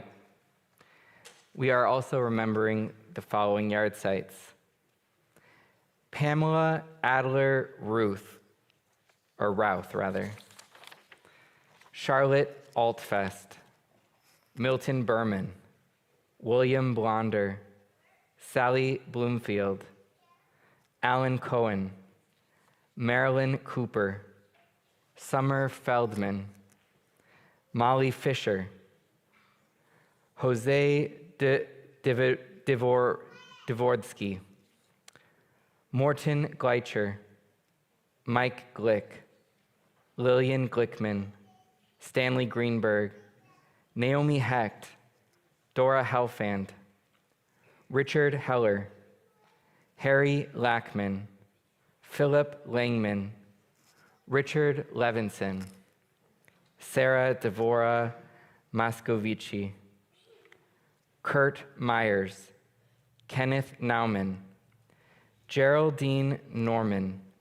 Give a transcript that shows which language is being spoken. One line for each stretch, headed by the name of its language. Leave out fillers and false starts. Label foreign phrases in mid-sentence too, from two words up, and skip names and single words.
English: We are also remembering the following yard sites: Pamela Adler Routh, Charlotte Altfest, Milton Berman, William Blonder, Sally Bloomfield, Alan Cohen, Marilyn Cooper, Summer Feldman, Molly Fisher, Jose Dvorsky, Morton Gleicher, Mike Glick, Lillian Glickman, Stanley Greenberg, Naomi Hecht, Dora Helfand, Richard Heller, Harry Lackman, Philip Langman, Richard Levinson, Sarah Devora Moscovici, Kurt Myers, Kenneth Nauman, Geraldine Norman,